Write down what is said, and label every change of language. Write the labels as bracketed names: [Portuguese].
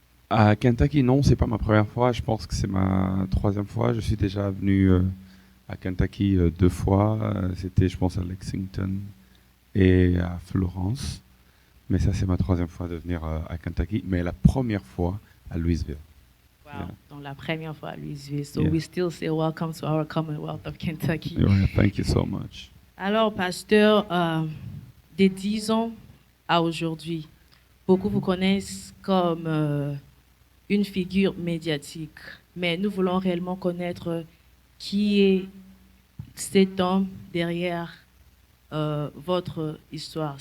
[French] À Kentucky, non, c'est pas ma première fois. Je pense que c'est ma troisième fois. Je suis déjà venu à Kentucky 2 fois. C'était, je pense, à Lexington et à Florence. Mais ça, c'est ma troisième fois de venir à Kentucky. Mais la première fois à Louisville. [English] Wow, yeah. [French] Donc la première fois à Louisville. [English] So Yeah. we still say welcome to our Commonwealth of Kentucky. Yeah, thank you so much. [French] Alors, pasteur, des 10 ans à aujourd'hui, beaucoup vous connaissent comme une figure médiatique, mais nous voulons réellement connaître qui est cet homme derrière votre histoire.